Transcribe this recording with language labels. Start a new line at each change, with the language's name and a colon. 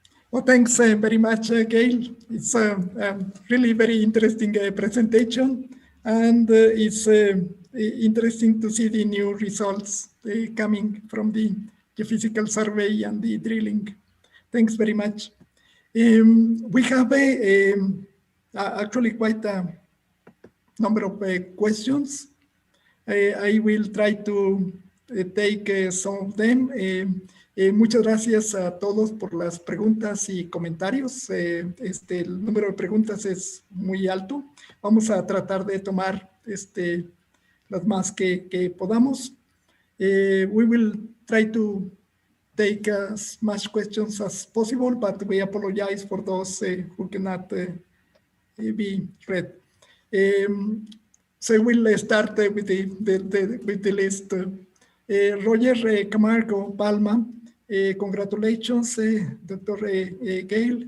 English: Well, thanks very much, Gail. It's a really very interesting presentation, and it's interesting to see the new results coming from the geophysical survey and the drilling. Thanks very much. We have actually quite a number of questions. I will try to take some of them.
Spanish: Muchas gracias a todos por las preguntas y comentarios. El número de preguntas es muy alto. Vamos a tratar de tomar las más que podamos.
English: We will try to take as much questions as possible, but we apologize for those who cannot be read. So we'll start with the list. Roger Camargo Palma, congratulations, Dr. Gail.